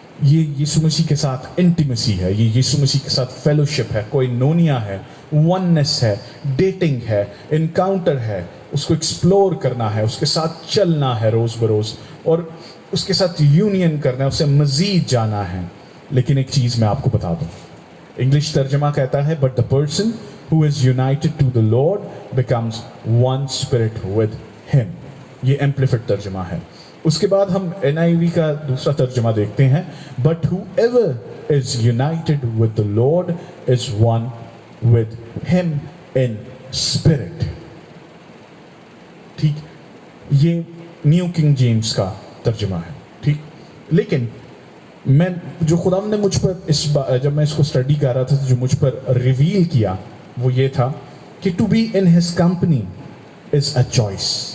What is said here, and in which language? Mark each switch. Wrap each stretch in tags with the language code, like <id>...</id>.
<hi>ये यीशु मसीह के साथ इंटीमेसी है, ये यीशु मसीह के साथ फेलोशिप है, कोइनोनिया है, वननेस है, डेटिंग है, इनकाउंटर है, उसको एक्सप्लोर करना है, उसके साथ चलना है रोज़ बरोज़, और उसके साथ यूनियन करना है, उसे मज़ीद जाना है। लेकिन एक चीज़ मैं आपको बता दूं, इंग्लिश तर्जमा कहता है</hi> <en>But the person who is united to the Lord becomes one spirit with him।</en> <hi>ये एम्प्लीफाइड तर्जमा है। उसके बाद हम NIV का दूसरा तर्जमा देखते हैं,</hi> <en>but whoever is united with the Lord is one with him in spirit।</en> <hi>ठीक, ये न्यू किंग जेम्स का तर्जमा है। ठीक, लेकिन मैं जो खुदा ने मुझ पर जब मैं इसको स्टडी कर रहा था तो जो मुझ पर रिवील किया वो ये था कि</hi> <en>To be in his company is a choice.</en>